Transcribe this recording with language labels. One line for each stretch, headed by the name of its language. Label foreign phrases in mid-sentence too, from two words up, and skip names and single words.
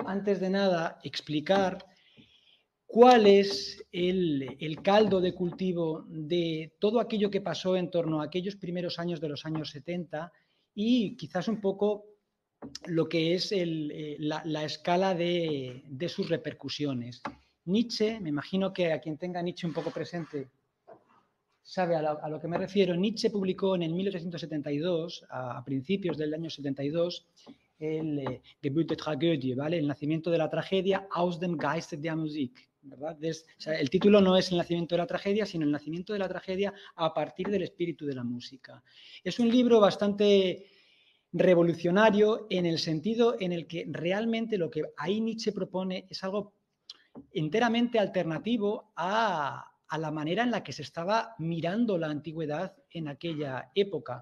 Spanish: Quiero, antes de nada, explicar cuál es el caldo de cultivo de todo aquello que pasó en torno a aquellos primeros años de los años 70 y quizás un poco lo que es la escala de sus repercusiones. Nietzsche, me imagino que a quien tenga Nietzsche un poco presente sabe a lo que me refiero. Nietzsche publicó en el 1872, a principios del año 72, el Geburt der Tragödie, ¿vale? El nacimiento de la tragedia aus dem Geiste der Musik, ¿verdad? O sea, el título no es el nacimiento de la tragedia, sino el nacimiento de la tragedia a partir del espíritu de la música. Es un libro bastante revolucionario en el sentido en el que realmente lo que ahí Nietzsche propone es algo enteramente alternativo a la manera en la que se estaba mirando la antigüedad en aquella época.